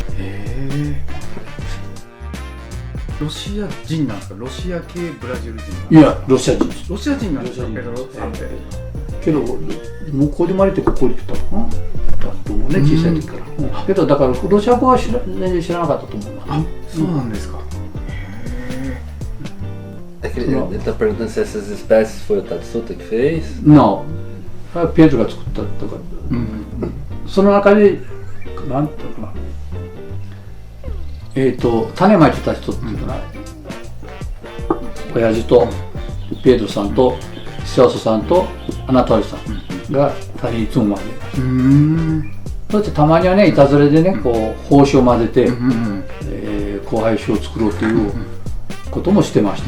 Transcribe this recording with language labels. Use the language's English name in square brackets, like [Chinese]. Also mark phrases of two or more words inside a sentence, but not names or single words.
[Japanese] ロシア人なんですか？ロシア系ブラジル人？いや、ロシア人。ロシア人なんですか？ペドロさんって。けど向こうで生まれてここに来たのだと思うね、小さい時から。けどだからロシア語は全然知らなかったと思う。あ、そうなんですか。 [Portuguese] Ele está perguntando se essas espécies foi o Tatsuta que fez? Não, foi [Japanese] Pedro が作ったとか。その中でなんていうかな、 種まいてた人っていうのは、親父とペドロさんとセオスさんとアナトリさんが種いつも混ぜる。そしてたまにはね、いたずらでね、こう胞子を混ぜて、交配種を作ろうということもしてました。